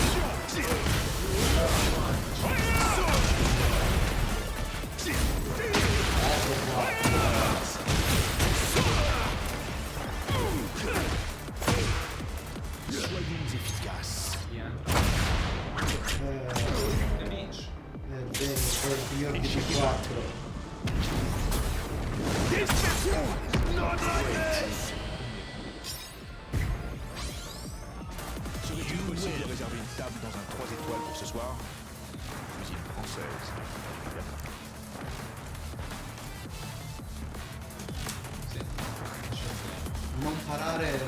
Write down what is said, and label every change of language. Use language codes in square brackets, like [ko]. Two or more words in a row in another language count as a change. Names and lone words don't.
[it] Ecco qua. [fr] Soyons efficaces. [it] Bene, poi io di 4. [fr] Serait-il possible de réserver une table dans un 3 étoiles pour ce soir? Cuisine française, évidemment. [it] Non parare.